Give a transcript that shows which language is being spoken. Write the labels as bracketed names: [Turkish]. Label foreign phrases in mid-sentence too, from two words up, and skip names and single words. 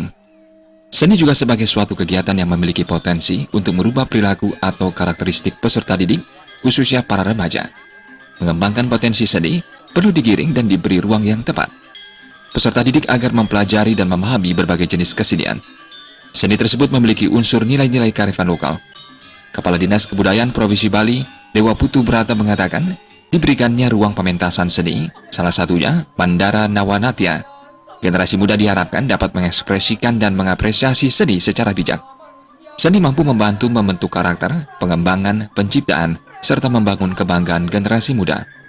[Indonesian] Seni juga sebagai suatu kegiatan yang memiliki potensi untuk merubah perilaku atau karakteristik peserta didik, khususnya para remaja. Mengembangkan potensi seni perlu digiring dan diberi ruang yang tepat. Peserta didik agar mempelajari dan memahami berbagai jenis kesenian. Seni tersebut memiliki unsur nilai-nilai kearifan lokal. Kepala Dinas Kebudayaan Provinsi Bali, Dewa Putu Brata mengatakan, diberikannya ruang pementasan seni, salah satunya Mandara Nawanatya. Generasi muda diharapkan dapat mengekspresikan dan mengapresiasi seni secara bijak. Seni mampu membantu membentuk karakter, pengembangan, penciptaan, serta membangun kebanggaan generasi muda.